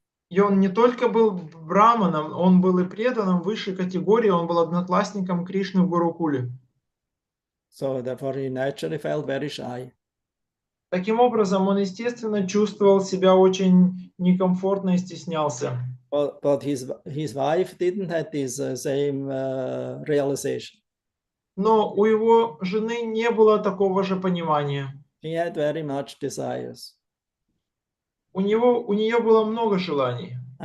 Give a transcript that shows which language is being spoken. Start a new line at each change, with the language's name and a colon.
Russian: И он не только был браманом, он был и преданным высшей категории, он был одноклассником Кришны в Гурукуле.
English: So therefore he naturally felt very shy.
Russian: Таким образом, он, естественно, чувствовал себя очень некомфортно и стеснялся.
English: But his wife didn't have this same realization.
Russian: Но у его жены не было такого же понимания.
English: She had very much desires.
Russian: У нее было много желаний.